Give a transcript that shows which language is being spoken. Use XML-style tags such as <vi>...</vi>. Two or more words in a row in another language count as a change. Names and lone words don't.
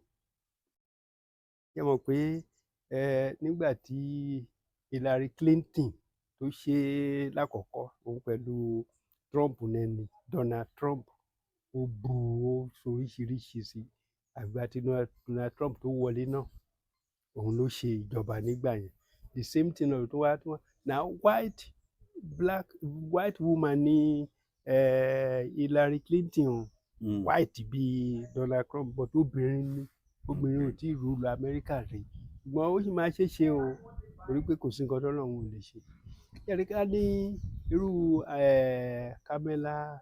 <yo>ṣé mọ̀ pé nígbà tí Hillary Clinton tó ṣe lákọ̀ọ́kọ́ òun pẹ̀lú Trump nẹni Donald Trump ó bu ó soríṣiríṣi sí àgbà tí Donald Trump tó wọlé náà òun ló ṣe ìjọba nígbà yẹn</yo> <en>the same thing</en> <yo>náà tó wá na</yo> <en>white woman</en> <yo>ní Hillary Clinton white bíi Donald Trump but obìnrin ò tí ì rúlu Amẹ́ríkà rẹ̀ ṣùgbọ́n ó sì máa ṣe o torí pé kò sí nǹkan tó lọ́wọ́ ò lè ṣe yẹ́nì ká ní irú Kamala</yo>